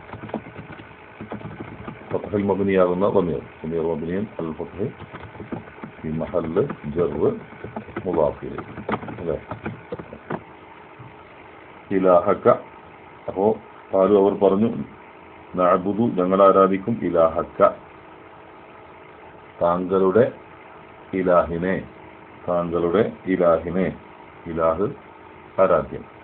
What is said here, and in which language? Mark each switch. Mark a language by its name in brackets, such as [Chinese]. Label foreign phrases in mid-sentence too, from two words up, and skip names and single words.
[Malayalam] ഫത്ഹുൽ മബ്നിയാകുന്ന ളമീർ, [Arabic] ضمير مبنيا الفتح في محل جر مضاف إليه [Malayalam] അല്ലേ ഇലാഹക അപ്പോൾ ആരും അവർ പറഞ്ഞു നഅബുദു ഞങ്ങൾ ആരാധിക്കും ഇലാഹക താങ്കളുടെ ഇലാഹിനെ ഇലാഹ് ആരാധ്യം